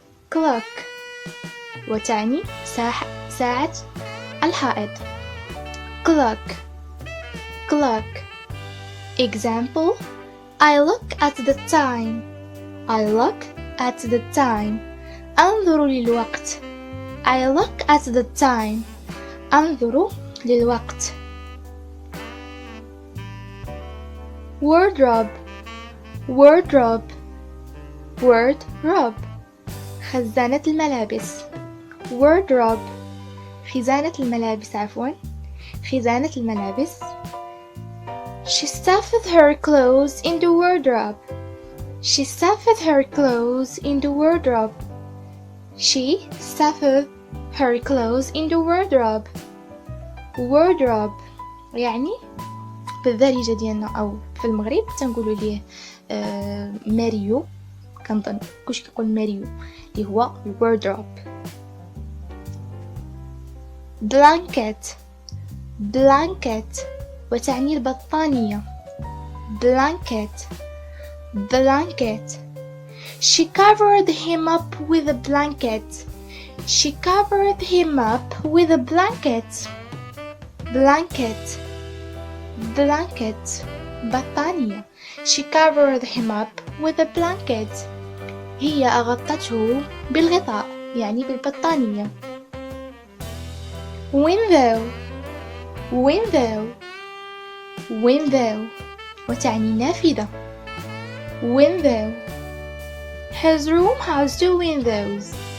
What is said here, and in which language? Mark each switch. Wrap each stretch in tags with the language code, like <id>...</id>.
<ar>clock وتعني ساعة الحائط.</ar> <en>clock. clock. example I look at the time. I look at the time.</en> <ar>أنظر للوقت.</ar> <en>I look at the time.</en> <ar>أنظر للوقت.</ar> <en>wardrobe.</en> <ar>wardrobe wardrobe خزانة الملابس. wardrobe خزانة الملابس عفوا. خزانة الملابس.</ar> <en>She stuffed her clothes in the wardrobe. She stuffed her clothes in the wardrobe. She stuffed her clothes in the wardrobe.</en> <ar>wardrobe يعني بالدارجة ديالنا أو في المغرب تنقولوا ليه ماريو. كنظن كلشي كيقول ماريو اللي هو wardrobe.</ar> <en>blanket.</en> <ar>blanket وتعني البطانية.</ar> <en>blanket. blanket. She covered him up with a blanket. She covered him up with a blanket. blanket. blanket بطانية. She covered him up with a blanket.</en> <ar>هي أغطته بالغطاء يعني بالبطانية.</ar> <en>window. window.</en> <ar>window وتعني نافذة.</ar> <en>window. His room has 2 windows.</en>